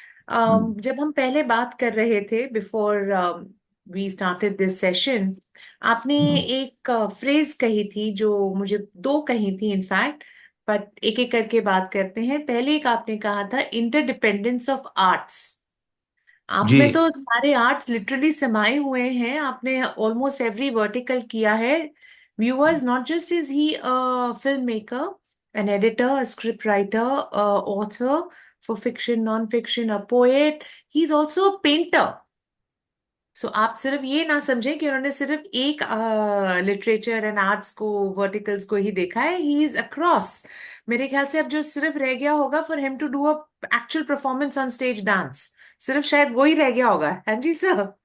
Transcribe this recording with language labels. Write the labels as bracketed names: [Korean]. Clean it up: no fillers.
[Hindi] जब हम पहले बात कर रहे थे, [English] before we started this session, [Hindi] आपने एक फ्रेज कही थी जो मुझे, दो कही थी इनफैक्ट, बट एक एक करके बात करते हैं। पहले एक आपने कहा था इंटरडिपेंडेंस ऑफ आर्ट्स। आप जी। में तो सारे आर्ट्स लिटरली समाये हुए हैं, आपने [English] almost every vertical [Hindi] किया है। [English] Viewers, not just is he a film maker, an editor, a script writer, a author for fiction, non-fiction, a poet, he's also a painter. [Hindi] सो आप सिर्फ ये ना समझें कि उन्होंने सिर्फ एक लिटरेचर एंड आर्ट्स को, वर्टिकल्स को ही देखा है। [English] He is across. [Hindi] मेरे ख्याल से अब जो सिर्फ रह गया होगा [English] for him to do a actual performance on stage dance, [Hindi] सिर्फ शायद वो ही रह गया होगा। हाँ जी सर।